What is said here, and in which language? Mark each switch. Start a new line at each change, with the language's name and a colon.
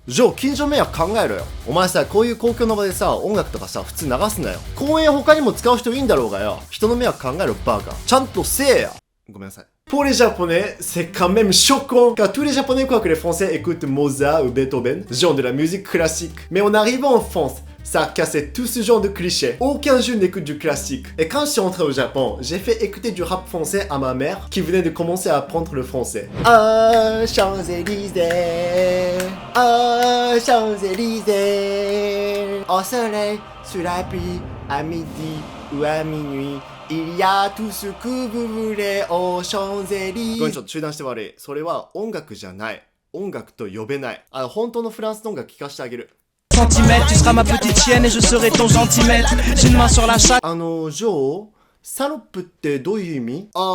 Japanese: ジョー、近所迷惑考えろよ。お前さ、こういう公共の場でさ、音楽とかさ、普通流すなよ。公園他にも使う人いいんだろうがよ。人の迷惑考えろ、バカ。ちゃんとせえや。ごめんなさい。
French: Pour les Japonais, c'est quand même choquant car tous les Japonais croient que les Français écoutent Mozart ou Beethoven, genre de la musique classique. Mais en arrivant en France, ça a cassé tout ce genre de clichés. Aucun jeune n'écoute du classique. Et quand je suis rentré au Japon, j'ai fait écouter du rap français à ma mère qui venait de commencer à apprendre le français. Ah, Champs-Élysées, ah, Champs-Élysées, au soleil, sous la pluie, à midi ou à minuit. Il y a tout ce que vous voulez aux Champs-Élysées.
Japanese: ごめん、ちょっと中断して悪い。それは音楽じゃない。音楽と呼べない。本当のフランスの音楽聴かせてあげる。
French: centimètre, tu seras ma petite chienne et je serai ton centimètre. J'ai une main sur la chatte.
Japanese: ジョー、サロップってどういう意味？